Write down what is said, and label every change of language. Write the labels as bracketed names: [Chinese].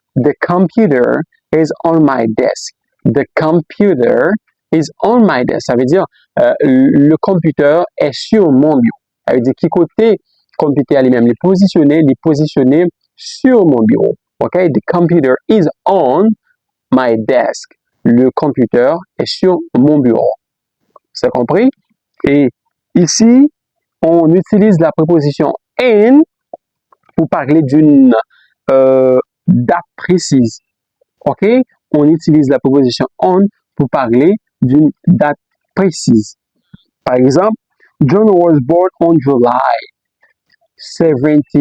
[English] The computer is on my desk. The computer is on my desk. [French] Ça veut dire le computer est sur mon bureau. Ça veut dire qui côté computer lui-même est positionné sur mon bureau. OK? [English] The computer is on my desk. [French] Le computer est sur mon bureau. C'est compris? Et ici, on utilise la préposition in pour parler d'une date précise. OK? On utilise la préposition on pour parler d'une date précise. Par exemple, [English] John was born on July 17.